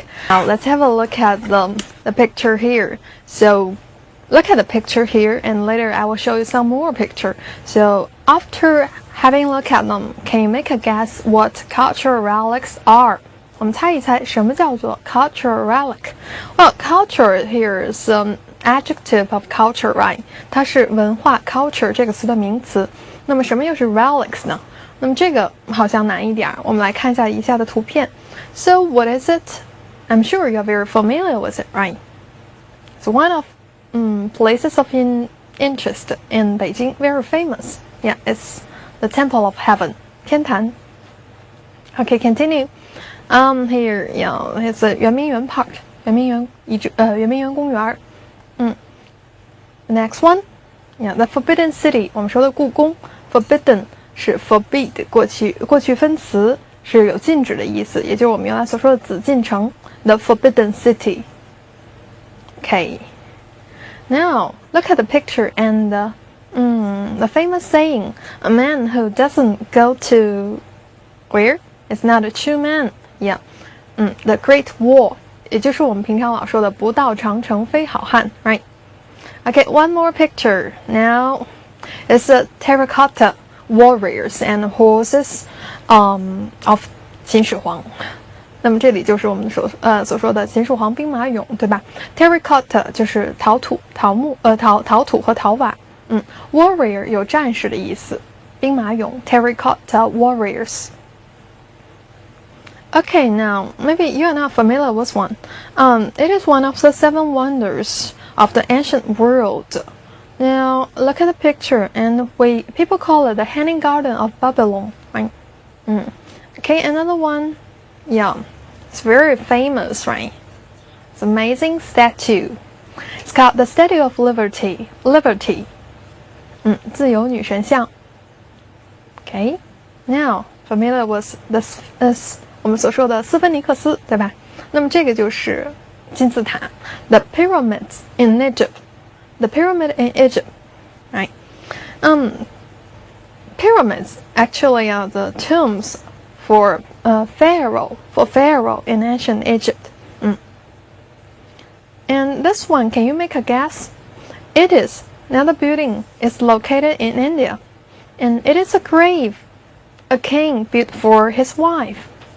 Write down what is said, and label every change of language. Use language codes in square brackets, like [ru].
[en] Now, let's have a look at the picture here. So, look at the picture here, and later I will show you some more picture. So, after having a look at them, can you make a guess what cultural relics are? [zh] 我们猜一猜什么叫做 cultural relic? [en] Well, culture here is adjective of culture, right? [zh] 它是文化 culture 这个词的名词。那么什么又是 relics 呢？那么这个好像难一点，我们来看一下以下的图片。 [en] So what is it? I'm sure you're very familiar with it, right? It's one of places of interest in Beijing, very famous. Yeah, it's the Temple of Heaven, 天坛。Okay, continue. Here, it's a 圆明园 Park, 圆明园公园。 Next one, the Forbidden City. [zh] 我们说的故宫 ，forbidden 是 forbid 过去分词，是有禁止的意思，也就是我们原来所说的紫禁城 ，the Forbidden City. [en] Okay. Now look at the picture and the famous saying, "A man who doesn't go to where is not a true man." Yeah, the Great Wall. [zh] 也就是我们平常老说的不到长城非好汉 ， [en] right? Okay, one more picture. Now, it's a terracotta warriors and horses, of 秦始皇。 [zh] 那么这里就是我们所说的秦始皇兵马俑，对吧 ？Terracotta 就是陶土和陶瓦。 Warrior 有战士的意思，兵马俑 Terracotta warriors. [en] Okay, now maybe you are not familiar with one. It is one of the 7 wonders of the ancient world. Now look at the picture, and people call it the Hanging Garden of Babylon, right? Okay, another one. Yeah, it's very famous, right? It's an amazing statue. It's called the Statue of Liberty. Liberty. 自由女神像。 Okay, now familiar with this [zh] 我们所说的斯芬尼克斯，对吧？那么这个就是金字塔 ， [en] the pyramids in Egypt. The pyramid in Egypt, right? Pyramids actually are the tombs for Pharaoh in ancient Egypt. And this one, can you make a guess? It is. Now the building is located in India, and it is a grave a king built for his wife.